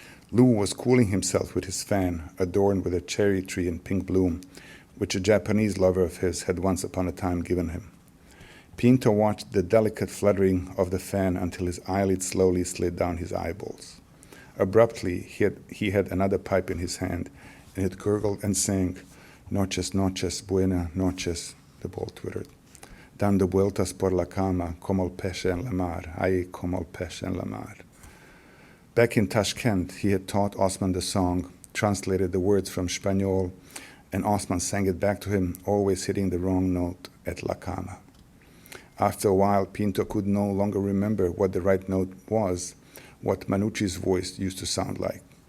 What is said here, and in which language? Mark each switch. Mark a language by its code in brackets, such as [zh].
[en] Lou was cooling himself with his fan, adorned with a cherry tree in pink bloom, which a Japanese lover of his had once upon a time given him. Pinto watched the delicate fluttering of the fan until his eyelids slowly slid down his eyeballs. Abruptly, he had another pipe in his hand, and it gurgled and sang, [es] "Noches, noches, buena noches," [en] the ball twittered. [es] "Dando vueltas por la cama, como el pez en la mar, ay, como el pez en la mar." [en] Back in Tashkent, he had taught Osman the song, translated the words from Spanish, and Osman sang it back to him, always hitting the wrong note at la cama. After a while, Pinto could no longer remember what the right note was, what Manucci's voice used to sound like.